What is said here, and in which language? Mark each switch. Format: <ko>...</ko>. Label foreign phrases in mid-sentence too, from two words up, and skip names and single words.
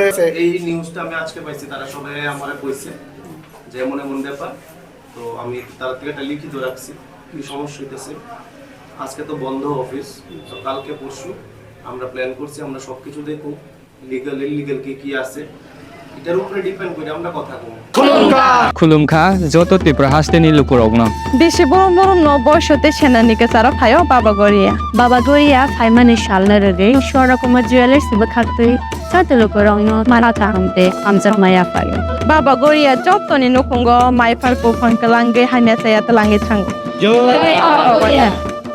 <bn>এই নিউজটা আমি আজকে পাইছি, তারা সবাই আমারে কইছে যে এমন ব্যাপার। তো আমি তার থেকে একটা লিখিত রাখছি কি সমস্যা হইতেছে। আজকে তো বন্ধ অফিস, তো কালকে পরশু আমরা প্ল্যান করছি, আমরা সবকিছু দেখব</bn> <en>legal illegal</en> <bn>কি আছে, এটার উপরে ডিপেন্ড করে আমরা কথা বলবো।</bn> <trp>Kulumka, Zoto Tipra Hasteni Lukurogno. Bisi borom no boyshote shenanike sara phayo Baba Goria phaimani shalnarege shora kuma jewelers siba khaktui sate lukurogno marata hamte amja maya phayo Baba Goria jottoni nukungo mai farko phonkalange haimya sayat lange thango.</trp>